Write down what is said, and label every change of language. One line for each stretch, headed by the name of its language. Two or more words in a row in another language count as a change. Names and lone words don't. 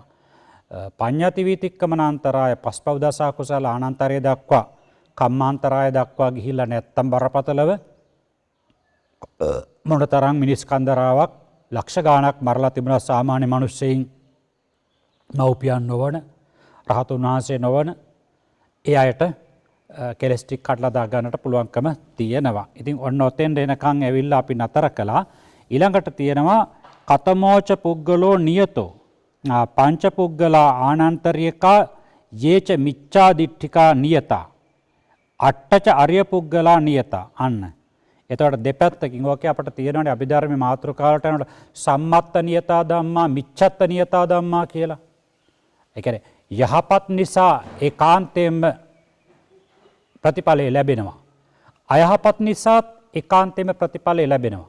Sinhala: පඤ්ඤාති වීතික්කමන අන්තරාය පස්පව් දස කුසල අනන්තරය දක්වා කම්මාන්තරාය දක්වා ගිහිල්ලා නැත්තම් බරපතලව මොනතරම් මිනිස් කන්දරාවක් ලක්ෂ ගාණක් මරලා තිබුණා සාමාන්‍ය මිනිස්සෙයින් මව්පියන් නොවන රහතුන් වහන්සේ නොවන ඒ අයට කෙලස් ටික කඩලා දා ගන්නට පුළුවන්කම තියෙනවා. ඉතින් ඔන්න ඔතෙන් එනකන් ඇවිල්ලා අපි නතර කළා. ඊළඟට තියෙනවා
Pali: කතමෝච පුද්ගලෝ නියතෝ පංච පුද්ගලා ආනන්තරියකා යේච මිච්ඡා දිට්ඨිකා නියතා අට්ඨච අරිය පුද්ගලා නියතා අන්න.
Sinhala: එතකොට දෙපැත්තකින් ඕකේ අපිට තියෙනවානේ අභිධර්මයේ මාතෘකාවට යනකොට
Pali: සම්මත්ත නියතා ධම්මා මිච්ඡත්ත නියතා ධම්මා
Sinhala: කියලා. ඒ කියන්නේ යහපත් නිසා ඒකාන්තයෙන්ම ප්‍රතිඵලය ලැබෙනවා. අයහපත් නිසා ඒකාන්තයෙන්ම ප්‍රතිඵලය ලැබෙනවා.